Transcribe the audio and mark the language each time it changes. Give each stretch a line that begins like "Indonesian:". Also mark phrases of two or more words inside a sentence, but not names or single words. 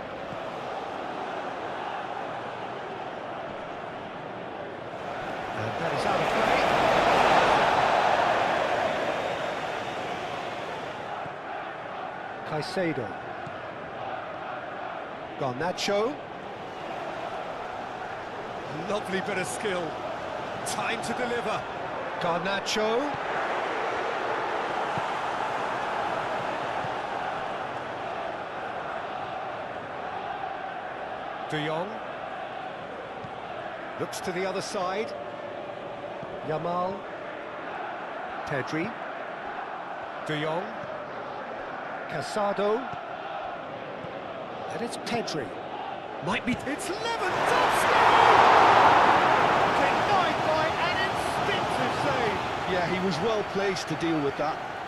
English: And that is out of play. Caicedo. Garnacho. Lovely bit of skill. Time to deliver. Garnacho. De Jong. Looks to the other side. Yamal. Pedri. De Jong. Casado, and it's Pedri. Might be. It's Lewandowski! Denied by an instinctive save. Yeah, he was well placed to deal with that.